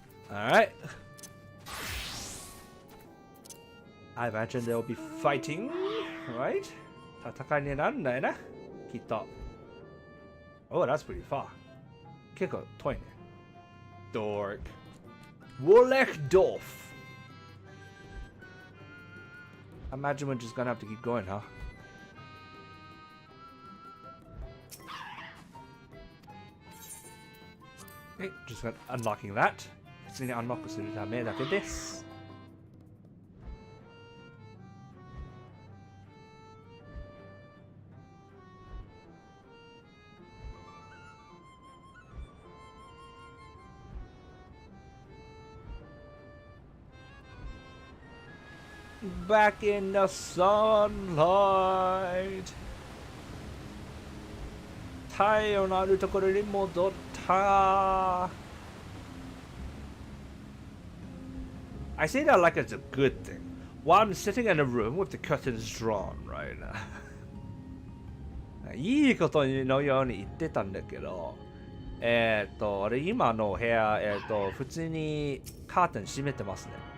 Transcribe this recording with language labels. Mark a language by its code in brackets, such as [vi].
[en] Alright. I imagine they'll be fighting, right? [ja] 戦いになるんだよな、きっと。 [en] Oh, that's pretty far. [ja] 結構遠いね。 [en] Dork. Wollechdorf. I imagine we're just gonna have to keep going, huh? Okay, just unlocking that. [ja] 普通にアンロックするためだけです。 [en] Back in the sunlight. [ja] 太陽のあるところに戻った。 [en] I say that like it's a good thing. While I'm sitting in a room with the curtains drawn right now. [ja] いいことのように言ってたんだけど、俺今の部屋、普通にカーテン閉めてますね。